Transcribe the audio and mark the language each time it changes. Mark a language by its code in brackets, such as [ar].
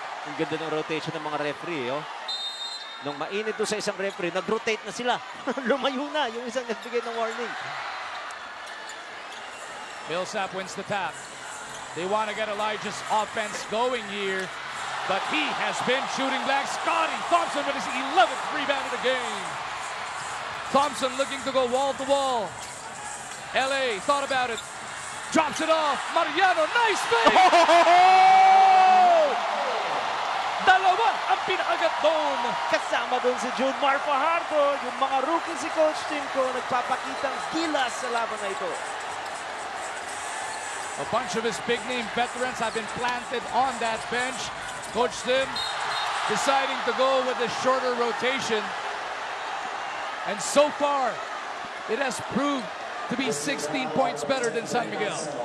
[tl] Ang ganda ng rotation ng mga referee. Oh. Nung mainit doon sa isang referee, nag-rotate na sila. Lumayo na yung isang nagbigay ng warning. [en] Millsap wins the tap. They want to get Elijah's offense going here, but he has been shooting blanks. Scotty Thompson with his 11th rebound of the game. Thompson looking to go wall to wall. LA thought about it. Drops it off. Mariano, nice fake! [tl] Dalawa ang pinakagat doon. Kasama doon si Junmar Fajardo. Yung mga rookie si Coach Tim Cone nagpapakitang gilas sa laban na ito. [en] A bunch of his big-name veterans have been planted on that bench. Coach Tim deciding to go with a shorter rotation. And so far, it has proved to be 16 points better than San Miguel.